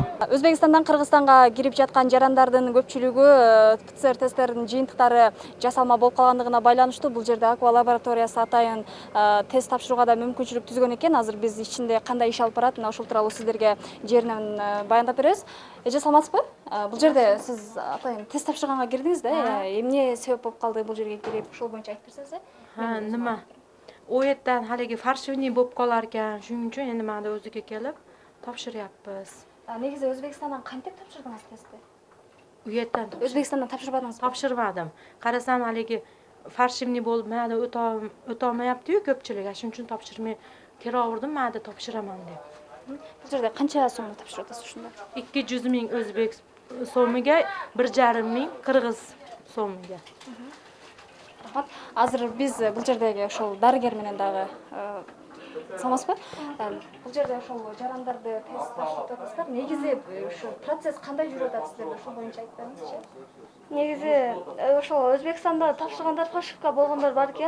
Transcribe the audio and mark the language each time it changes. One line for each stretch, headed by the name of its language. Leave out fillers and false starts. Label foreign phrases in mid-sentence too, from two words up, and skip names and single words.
Kyrgyz: Өзбекстандан Кыргызстанга кирип жаткан жарандардын көпчүлүгү ПЦР тесттеринин жыйынтыктары жасалма болуп калгандыгына байланыштуу бул жерде Аква лабораториясы атайын тест тапшырууга да мүмкүнчүлүк түзгөн экен. Азыр биз ичинде кандай иш алып барат, мына ушул тууралуу сиздерге жеринен баяндап беребиз. Эже, саламатсызбы? Бул жерде сиз атайын тест тапшырганга кирдиңиз да? Эмне себеп болуп калды бул жерге кирип? Ушул боюнча айтып берсеңиз.
Uzbek: Nima? O yerdan haligi farshivniy bo'lib qolar ekan. Shuning uchun endi mana o'ziga kelib topshiryapmiz.
Kyrgyz: Негизи Өзбекстандан кантип тапшырдыңыз тестти?
Uzbek: U yerdan
Kyrgyz: Өзбекстандан тапшырбадыңызбы?
Uzbek: topshirmadim. Qarasam haligi farshivniy bo'lib, mana o'tolmayapti-yu ko'pchilik. Shuning uchun topshirmay kiraverdim, mana topshiraman deb.
Kyrgyz: Бул жерде канча сомго тапшырып атасыз ушунда?
Uzbek: 200 ming o'zbek so'miga, 1,5 ming qirg'iz so'miga.
Kyrgyz: Азыр биз бул жердеги ошол дарыгер менен дагы саламатсызбы? Бул жерде ошол жарандарды тест тапшырып атасыздар. Негизи ушул процесс кандай жүрүп атат сиздерде? Ошол боюнча айтып бериңизчи. Негизи ошол Өзбекстанда тапшыргандар фальшивка болгондор бар экен.